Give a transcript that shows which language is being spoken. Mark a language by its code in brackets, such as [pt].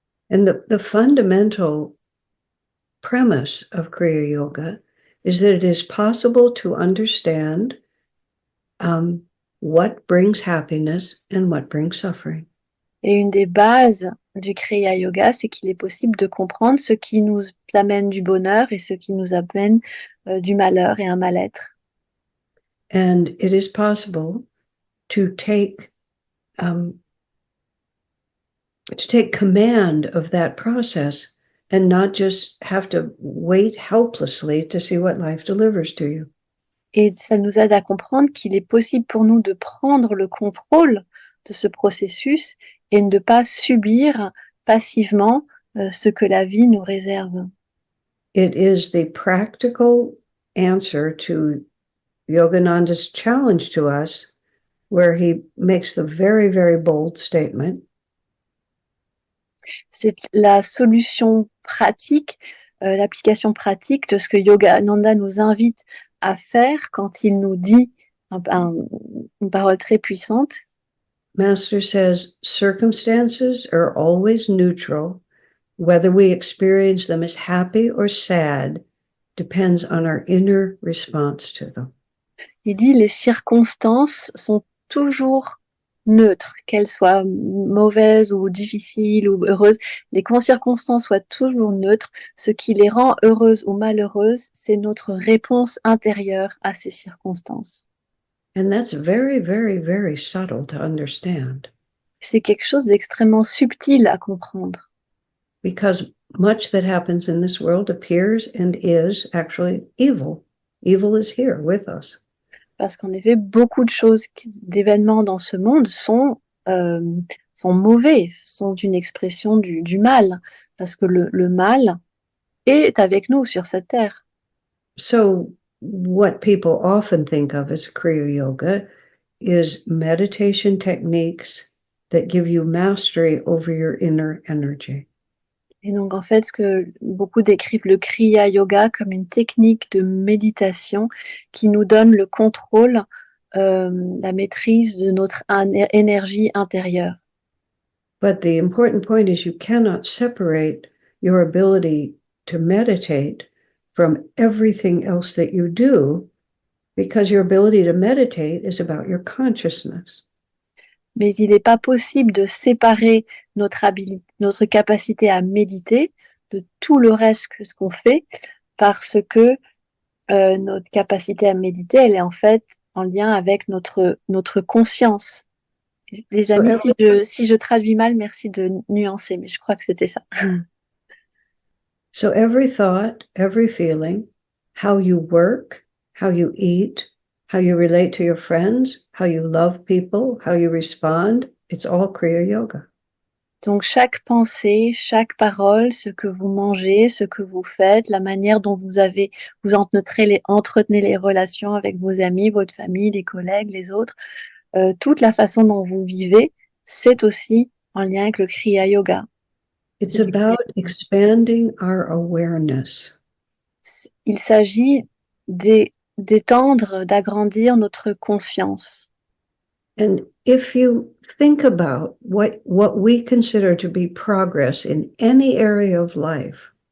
[en] And the fundamental premise of Kriya Yoga is that it is possible to understand what brings happiness and what brings suffering. [fr] Et une des bases du Kriya Yoga, c'est qu'il est possible de comprendre ce qui nous amène du bonheur et ce qui nous amène du malheur et un mal-être. [en] And it is possible to take command of that process and not just have to wait helplessly to see what life delivers to you. [fr] Et ça nous aide à comprendre qu'il est possible pour nous de prendre le contrôle de ce processus et ne pas subir passivement ce que la vie nous réserve. [en] It is the practical answer to Yogananda's challenge to us, where he makes the very, very bold statement. [fr] C'est la solution pratique, l'application pratique de ce que Yogananda nous invite à faire quand il nous dit une parole très puissante. [en] Master says, circumstances are always neutral. Whether we experience them as happy or sad depends on our inner response to them. [fr] Il dit les circonstances sont toujours neutres, qu'elles soient mauvaises ou difficiles ou heureuses. Les circonstances soient toujours neutres. Ce qui les rend heureuses ou malheureuses, c'est notre réponse intérieure à ces circonstances. [en] And that's very, very, very subtle to understand. [fr] C'est quelque chose d'extrêmement subtil à comprendre. [en] Because much that happens in this world appears and is actually evil. Evil is here with us. [fr] Parce qu'en effet, beaucoup de choses, d'événements dans ce monde sont mauvais, sont une expression du mal, parce que le mal est avec nous sur cette terre. [en] So what people often think of as Kriya Yoga is meditation techniques that give you mastery over your inner energy. [fr] Et donc, en fait, ce que beaucoup décrivent le Kriya Yoga comme une technique de méditation qui nous donne le contrôle, la maîtrise de notre énergie intérieure. [en] But the important point is you cannot separate your ability to meditate from everything else that you do, because your ability to meditate is about your consciousness. [fr] Mais il n'est pas possible de séparer notre capacité à méditer de tout le reste que ce qu'on fait, parce que notre capacité à méditer, elle est en fait en lien avec notre conscience. Les amis, si je traduis mal, merci de nuancer, mais je crois que c'était ça. [en] So every thought, every feeling, how you work, how you eat, how you relate to your friends, how you love people, how you respond, it's all Kriya Yoga. [fr] Donc chaque pensée, chaque parole, ce que vous mangez, ce que vous faites, la manière dont vous entretenez les relations avec vos amis, votre famille, les collègues, les autres, toute la façon dont vous vivez, c'est aussi en lien avec le Kriya Yoga. [en] It's about expanding our awareness. [fr] Il s'agit d'étendre, d'agrandir notre conscience. [en] And if you think about what we consider to be progress in any area of life,